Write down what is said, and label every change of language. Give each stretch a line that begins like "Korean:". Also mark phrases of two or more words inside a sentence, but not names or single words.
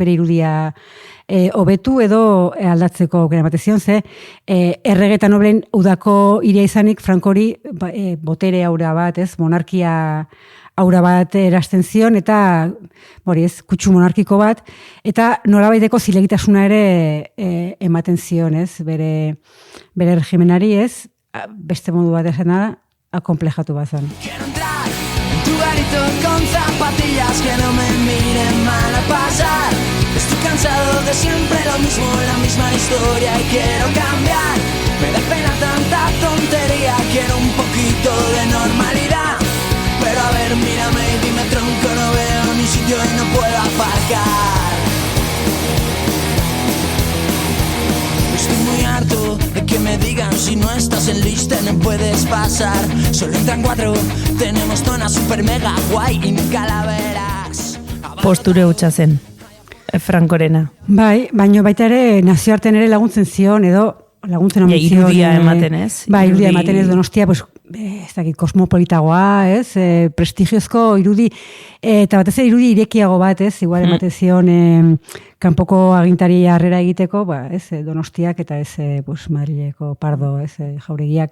Basque: Bere irudia hobetu edo aldatzeko aukera ematen zion, ze errege eta noblen udako iria izanik Frankori botere aura bat, ez? Monarkia aura bat erasten zion, eta kutsu monarkiko bat, eta nolabaiteko zilegitasuna ere ematen zion, ez? Bere regimenari, ez? Beste modu bat esan da, akomplejatu bazan.
Spanish: Quiero entrar en tu garito con zapatillas que no me miren mal a pasar. Estoy cansado de siempre lo mismo, la misma historia y quiero cambiar. Me da pena tanta tontería, quiero un poquito de normalidad. Pero a ver, mírame y dime tronco, no veo ni sitio y no puedo aparcar. Estoy muy harto de que me digan si no estás en lista no puedes pasar. Solo entran 4, tenemos zona super mega guay y ni calaveras.
Basque: Posture hutsa zen, Frankorena. Bai, baino baita ere nazioartean ere laguntzen zion, edo laguntzen omen zion. Irudia ematen ez. Bai, irudia ematen ez Donostia, ez dakit, kosmopolitagoa, ez, prestigiozko irudi, eta batez irudi irekiago bat, ez, igual ematen zion kanpoko agintari harrera egiteko, ez, Donostiak eta ez, Madrileko Pardo, ez, jauregiak.